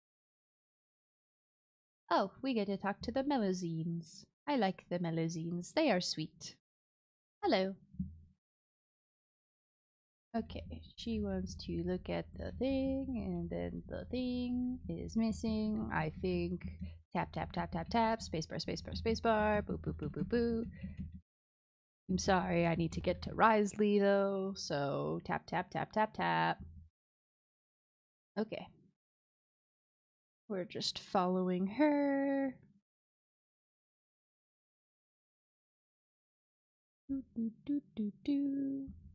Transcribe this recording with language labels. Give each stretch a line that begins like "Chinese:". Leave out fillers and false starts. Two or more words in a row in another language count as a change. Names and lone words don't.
English: Oh, we get to talk to the Melusines. I like the Melusines. They are sweet. Hello. Okay, she wants to look at the thing, and then the thing is missing, I think. Tap, tap, tap, tap, tap, spacebar, spacebar, spacebar, boo, boo, boo, boo, boo. I'm sorry, I need to get to Wriothesley, though, so tap, tap, tap, tap, tap. Okay. We're just following her. Do, do, do, do, do.